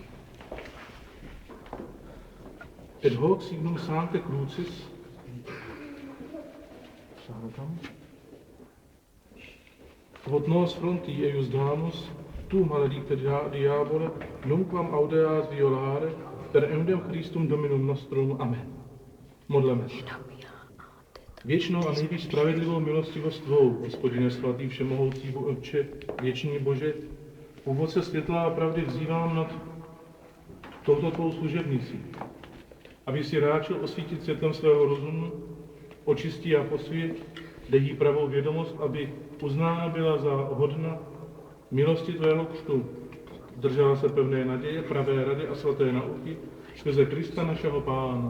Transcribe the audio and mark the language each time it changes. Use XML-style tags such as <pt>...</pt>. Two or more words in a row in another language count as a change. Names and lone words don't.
<la>Et hoc signum Sancte Crucis, quod nos fronti eius damus, tu maledicte diabole, nunquam audeas violare, per eundem Christum Dominum nostrum.</la> <cs>Amen. Modleme se. Věčnou a nejvíc spravedlivou milostivost tvou, Hospodine svatý všemohoucí Otče, věčný Bože, původce světla a pravdy vzývám nad touto tvou služebnicí, aby si ráčil osvítit světlem svého rozumu, očistí a posvěť, dej jí pravou vědomost, aby uznána byla za hodna milosti tvého křtu, držela se pevné naděje, pravé rady a svaté nauky, skrze Krista našeho Pána.</cs>